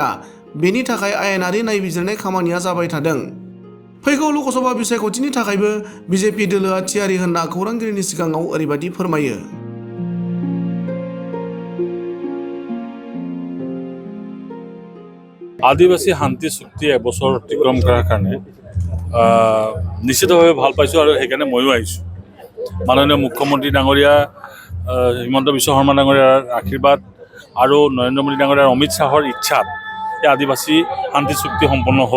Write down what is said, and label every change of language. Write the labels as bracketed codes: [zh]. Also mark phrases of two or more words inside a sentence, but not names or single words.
[brx] बेनि थाखाय आयेनारि नायबिजिरनाय खामानिया जाबाय थादों। फैगौ लकसभा बिसायख'थिनि थाखायबो बिजेपि दोलोआ थियारि होनना खौरांगिरिनि सिगाङाव ओरैबायदि फोरमायो। [as] आदिवासी शांति चुक्ति এবছৰ অতিক্ৰম কৰাৰ কাৰণে নিশ্চিতভাৱে ভাল পাইছোঁ আৰু সেইকাৰণে ময়ো আহিছোঁ। মাননীয় মুখ্যমন্ত্ৰী ডাঙৰীয়া হিমন্ত বিশ্ব শৰ্মা ডাঙৰীয়াৰ আশীৰ্বাদ আৰু নৰেন্দ্ৰ মোদী ডাঙৰীয়াৰ অমিত শ্বাহৰ ইচ্ছাত এই আদিবাসী শান্তি চুক্তি সম্পন্ন হ'ল।